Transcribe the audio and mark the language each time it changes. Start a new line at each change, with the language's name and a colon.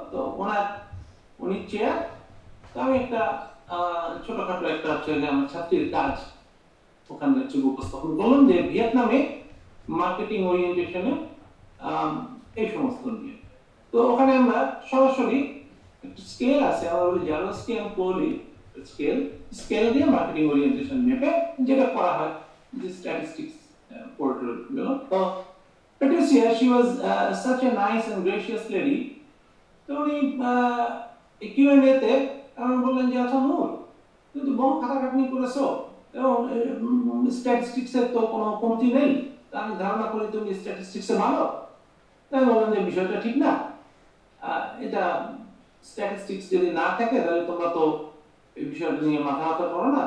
Bangla: তো উনি চেয়ার, তো আমি একটা ছোটখাটো একটা আমার ছাত্রীর কাজ ওখানে উপস্থাপন করলাম, যে ভিয়েতনামে মার্কেটিং ওরিয়েন্টেশনে এই সমস্ত নিয়ে। তো ওখানে আমরা সরাসরি স্কেল আছে, আমরা বলি জারোস্কি এন্ড কোহলি স্কেল, স্কেল দিয়ে মার্কেটিং ওরিয়েন্টেশন মেপে যেটা করা হয়, যে স্ট্যাটিস্টিক্স পোর্টাল গুলো।
English: তো Patricia, she was such a nice and gracious lady.
Bangla: তো উনি কিউএনএ তে আমি বললেন যে আচ্ছা নূর, তুমি তো বহু খাটাখাটনি করেছো এবং স্ট্যাটিস্টিক্সের তো কোনো কমতি নেই, আমি ধারণা করি তুমি স্ট্যাটিস্টিক্সে ভালো। তাই বললাম যে বিষয়টা ঠিক না, এটা স্ট্যাটিস্টিক্স যদি না থাকে তাহলে তোমরা তো এই বিষয়টা নিয়ে মাথা ব্যথা করো না।